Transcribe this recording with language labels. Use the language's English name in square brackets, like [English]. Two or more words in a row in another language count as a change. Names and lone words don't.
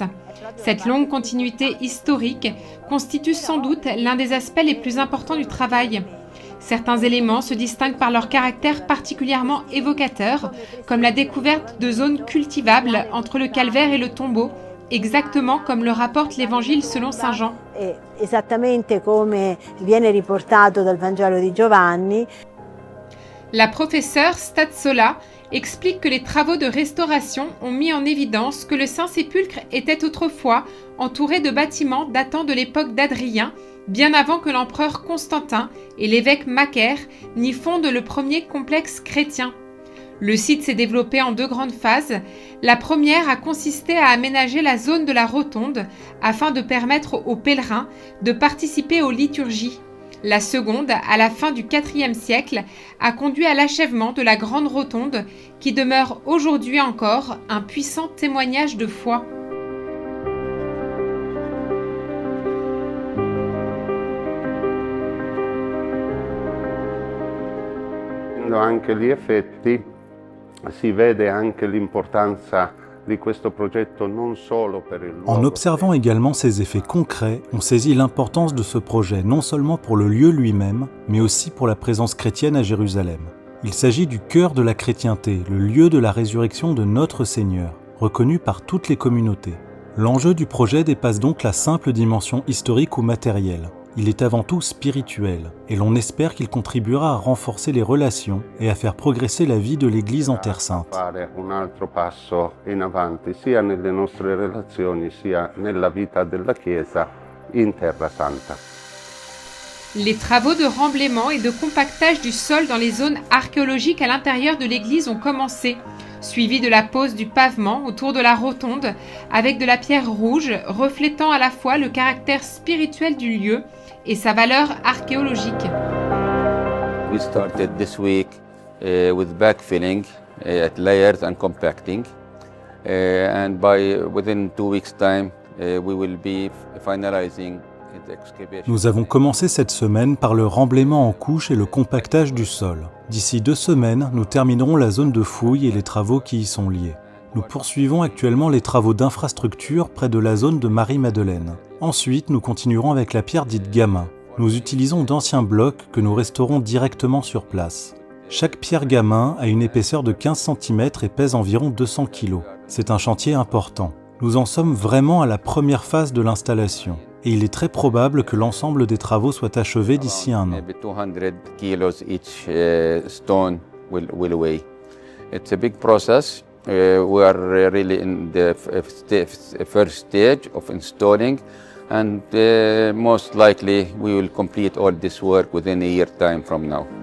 [French] Cette longue continuité historique constitue sans doute l'un des aspects les plus importants du travail. Certains éléments se distinguent par leur caractère particulièrement évocateur, comme la découverte de zones cultivables entre le calvaire et le tombeau, exactement comme le rapporte l'Évangile selon saint Jean. [Italian] Esattamente come viene riportato dal Vangelo di Giovanni. [French] La professeure Stadsola explique que les travaux de restauration ont mis en évidence que le Saint-Sépulcre était autrefois entouré de bâtiments datant de l'époque d'Adrien, bien avant que l'empereur Constantin et l'évêque Macaire n'y fondent le premier complexe chrétien. Le site s'est développé en 2 grandes phases. La première a consisté à aménager la zone de la rotonde afin de permettre aux pèlerins de participer aux liturgies. La seconde, à la fin du IVe siècle, a conduit à l'achèvement de la grande rotonde qui demeure aujourd'hui encore un puissant témoignage de foi. [Italian] Anche gli effetti si vede anche l'importanza di questo progetto non solo per il luogo. [French] En observant également ces effets concrets, on saisit l'importance de ce projet non seulement pour le lieu lui-même, mais aussi pour la présence chrétienne à Jérusalem. Il s'agit du cœur de la chrétienté, le lieu de la résurrection de notre Seigneur, reconnu par toutes les communautés. L'enjeu du projet dépasse donc la simple dimension historique ou matérielle. Il est avant tout spirituel, et l'on espère qu'il contribuera à renforcer les relations et à faire progresser la vie de l'Église en Terre Sainte. [Italian] Un altro passo in avanti sia nelle nostre relazioni sia nella vita della Chiesa in Terra Santa. [French] Les travaux de remblaiement et de compactage du sol dans les zones archéologiques à l'intérieur de l'église ont commencé, suivis de la pose du pavement autour de la rotonde avec de la pierre rouge reflétant à la fois le caractère spirituel du lieu et sa valeur archéologique. [English] We started this week with backfilling at layers and compacting, and within 2 weeks' time we will be finalizing the excavation. [French] Nous avons commencé cette semaine par le remblaiement en couches et le compactage du sol. D'ici 2 semaines, nous terminerons la zone de fouilles et les travaux qui y sont liés. Nous poursuivons actuellement les travaux d'infrastructure près de la zone de Marie-Madeleine. Ensuite, nous continuerons avec la pierre dite gamin. Nous utilisons d'anciens blocs que nous restaurons directement sur place. Chaque pierre gamin a une épaisseur de 15 cm et pèse environ 200 kg. C'est un chantier important. Nous en sommes vraiment à la première phase de l'installation. Et il est très probable que l'ensemble des travaux soit achevé d'ici 1 an. [English] 200 kilos each stone will weigh. It's a big process. We are really in the first stage of installing, and most likely we will complete all this work within a year time from now.